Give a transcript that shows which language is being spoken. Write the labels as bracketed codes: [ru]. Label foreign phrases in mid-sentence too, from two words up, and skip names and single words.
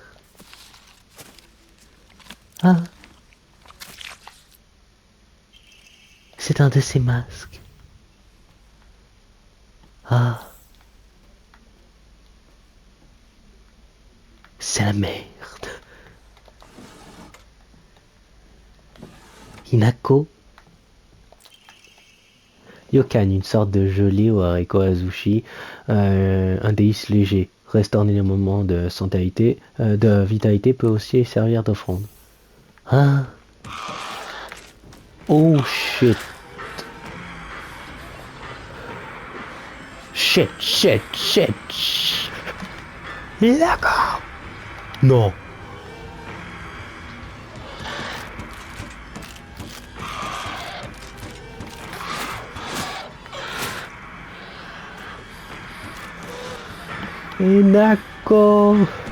[fr] Ah, c'est un de ces masques. Ah, c'est la merde. Hinako. Yokan, une sorte de gelée au haricot azushi, un délice léger. Restaurer les moments de vitalité peut aussi servir d'offrande. Ah. [en] Oh shit. Shit, shit, shit. [fr] D'accord. Non. Hinako.